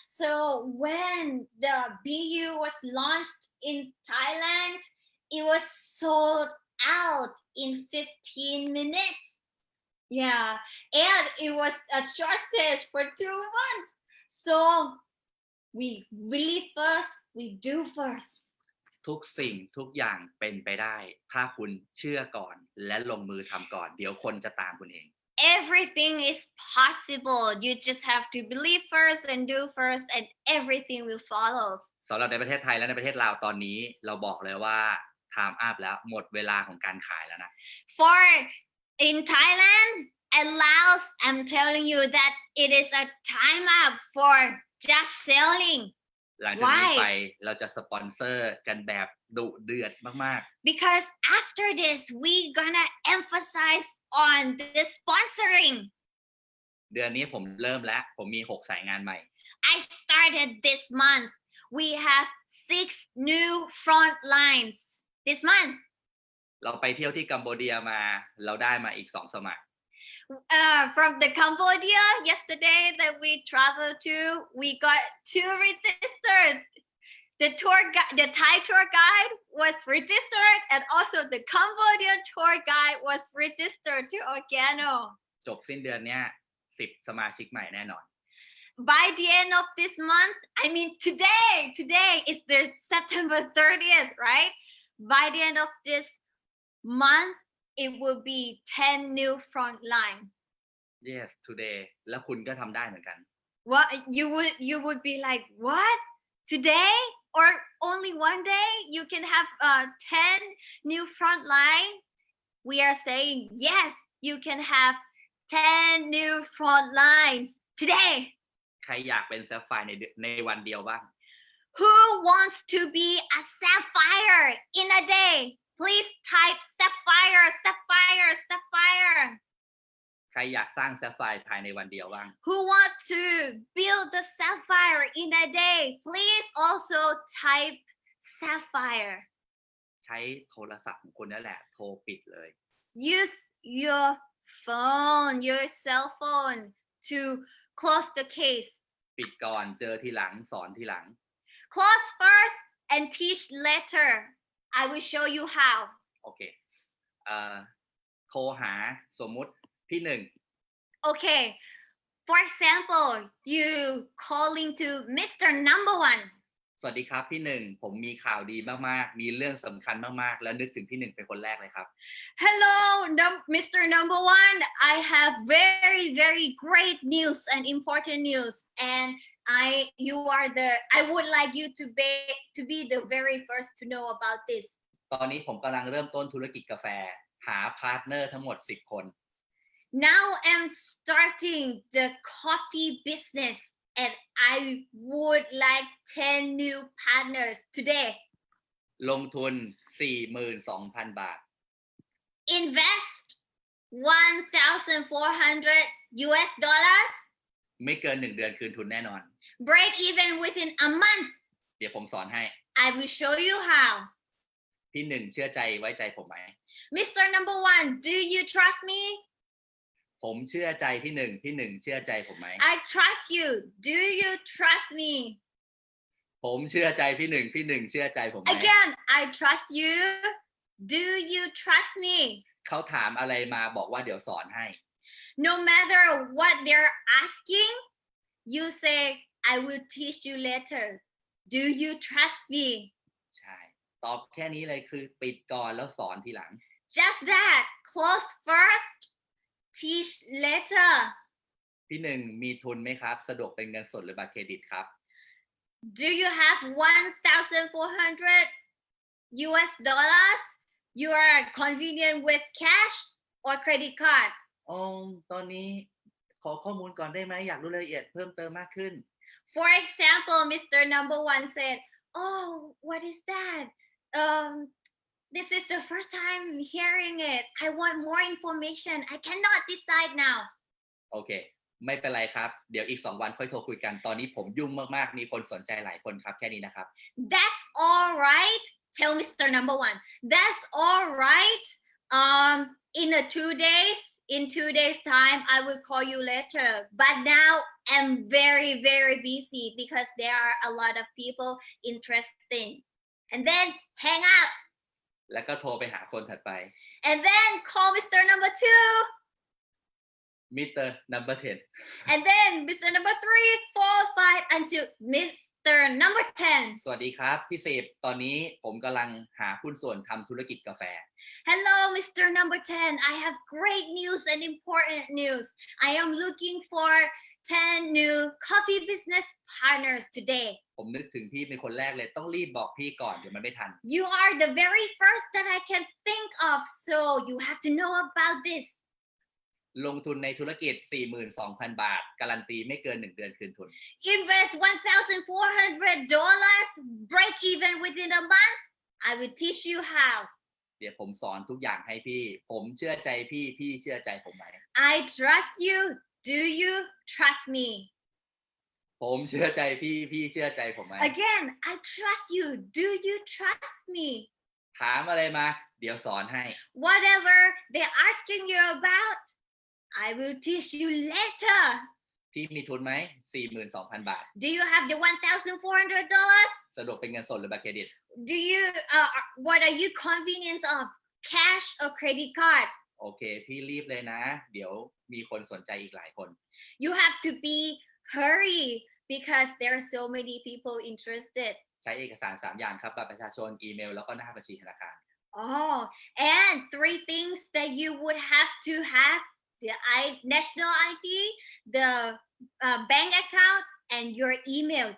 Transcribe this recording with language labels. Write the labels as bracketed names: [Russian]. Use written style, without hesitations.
[English] So when the BU was launched in Thailand, it was sold out in 15 minutes. Yeah, and it was a shortage for 2 months. So we believe first, we do first. [Thai] ทุกสิ่งทุกอย่างเป็นไปได้ ถ้าคุณเชื่อก่อนและลงมือทำก่อน เดี๋ยวคนจะตามคุณเอง [English] Everything is possible. You just have to believe first and do first, and everything will follow. [Thai] สำหรับในประเทศไทยและในประเทศลาวตอนนี้เราบอกเลยว่า [English] time up [Thai] แล้วหมดเวลาของการขายแล้วนะ [English] For in Thailand and Laos, I'm telling you that it is a time up for just selling. [Thai] หลังจากนี้ [English] Why? [Thai] ไปเราจะสปอนเซอร์กันแบบดุเดือดมาก [English] Because after this, we gonna emphasize on the sponsoring. [Thai] ๆ เดือนนี้ผมเริ่มแล้วผมมี6สายงานใหม่ [English] I started this month. We have 6 new front lines this month. [Thai] เราไปเที่ยวที่กัมพูชามาเราได้มาอีก2สมัคร [English] From the Cambodia yesterday that we traveled to, we got 2 registered. The Thai tour guide was registered, and also the Cambodian tour guide was registered to Okeano. [Thai] จบสิ้นเดือนเนี้ย10สมาชิกใหม่แน่นอน [English] By the end of this month, I mean today is the September 30th, right? By the end of this month, it will be 10 new front lines. Yes today [Thai] แล้วคุณก็ทำได้เหมือนกัน [English] What you would be like, what? Today or only one day you can have 10 new front line? We are saying yes, you can have 10 new front lines today. [Thai] ใครอยากเป็นแซฟไฟร์ในวันเดียวบ้าง [English] Who wants to be a sapphire in a day? Please type sapphire, sapphire, sapphire. [Thai] ใครอยากสร้างแซฟไฟร์ภายในวันเดียวบ้าง [English] Who want to build the sapphire in a day? Please also type sapphire. [Thai] ใช้โทรศัพท์ของคุณนั่นแหละโทรปิดเลย [English] Use your phone, your cell phone to close the case. [Thai] ปิดก่อนเจอทีหลังสอนทีหลัง [English] Close first and teach later. I will show you how. [Thai] โอเคโทรหาสมมุติพี่หนึ่ง [English] Okay. For example, you calling to Mr. Number One. [Thai] สวัสดีครับพี่หนึ่งผมมีข่าวดีมากๆมีเรื่องสำคัญมากๆแล้วนึกถึงพี่หนึ่งเป็นคนแรกเลยครับ [English] Hello, Mr. Number One. I have very, very great news and important news, and I would like you to be the very first to know about this. [Thai] ตอนนี้ผมกำลังเริ่มต้นธุรกิจกาแฟหาพาร์ทเนอร์ทั้งหมด10 คน [English] Now I'm starting the coffee business, and I would like 10 new partners today. [Thai] ลงทุน 42,000 บาท [English] Invest 1,400 US dollars. [Thai] ไม่เกิน1 เดือนคืนทุนแน่นอน [English] Break even within a month. [Thai] เดี๋ยวผมสอนให้ [English] I will show you how. [Thai] พี่หนึ่งเชื่อใจไว้ใจผมไหม [English] Mr. Number One, do you trust me? [Thai] ผมเชื่อใจพี่หนึ่งเชื่อใจผมไหม [English] I trust you. Do you trust me? [Thai] ผมเชื่อใจพี่หนึ่งเชื่อใจผมไหม [English] Again, I trust you. Do you trust me? [Thai] เขาถามอะไรมาบอกว่าเดี๋ยวสอนให้ [English] No matter what they're asking, you say, I will teach you later. Do you trust me? [Thai] ใช่ตอบแค่นี้เลยคือปิดก่อนแล้วสอนทีหลัง [English] Just that. Close first, teach later. [Thai] พี่หนึ่งมีทุนไหมครับสะดวกเป็นเงินสดหรือบัตรเครดิตครับ [English] Do you have 1,400 US dollars? You are convenient with cash or credit card? [Thai] ตอนนี้ขอข้อมูลก่อนได้ไหมอยากรู้รายละเอียดเพิ่มเติมมากขึ้น [English] For example, Mr. Number One said, oh, what is that? This is the first time hearing it. I want more information. I cannot decide now. [Thai] โอเคไม่เป็นไรครับเดี๋ยวอีก2 วันค่อยโทรคุยกันตอนนี้ผมยุ่งมากๆมีคนสนใจหลายคนครับแค่นี้นะครับ [English] That's all right. Tell Mr. Number One. That's all right. In 2 days time, I will call you later. But now I'm very, very busy because there are a lot of people interested. And then hang up. [Thai] แล้วก็โทรไปหาคนถัดไป [English] and then call Mr. Number 2, Mr. Number 10 and then Mr. Number 3, 4, 5 until Mr. Number 10. [Thai] สวัสดีครับพี่สิบตอนนี้ผมกำลังหาหุ้นส่วนทำธุรกิจกาแฟ [English] Hello, Mr. Number 10. I have great news and important news. I am looking for 10 new coffee business partners today. [Thai] ผมนึกถึงพี่เป็นคนแรกเลยต้องรีบบอกพี่ก่อนเดี๋ยวมันไม่ทัน [English] You are the very first that I can think of, so you have to know about this. [Thai] ลงทุนในธุรกิจ 42,000 บาท การันตีไม่เกิน 1 เดือนคืนทุน [English] Invest $1,400, break even within a month. I will teach you how. [Thai] เดี๋ยวผมสอนทุกอย่างให้พี่ ผมเชื่อใจพี่ พี่เชื่อใจผมไหม [English] I trust you. Do you trust me? [Thai] ผมเชื่อใจพี่ พี่เชื่อใจผมไหม [English] Again, I trust you. Do you trust me? [Thai] ถามอะไรมา เดี๋ยวสอนให้ [English] Whatever they're asking you about, I will teach you later. [Thai] พี่มีทุนไหม 42,000 บาท [English] Do you have the $1,400? [Thai] สะดวกเป็นเงินสดหรือบัตรเครดิต [English] Do you, what are you convenience of? Cash or credit card? [Thai] โอเค พี่รีบเลยนะ เดี๋ยวมีคนสนใจอีกหลายคน [English] You have to be hurry because there are so many people interested. [Thai] ใช้เอกสาร 3 อย่างครับบัตรประชาชน อีเมล แล้วก็หน้าบัญชีธนาคาร [English] Oh, and 3 things that you would have to have: the national ID, the bank account, and your email.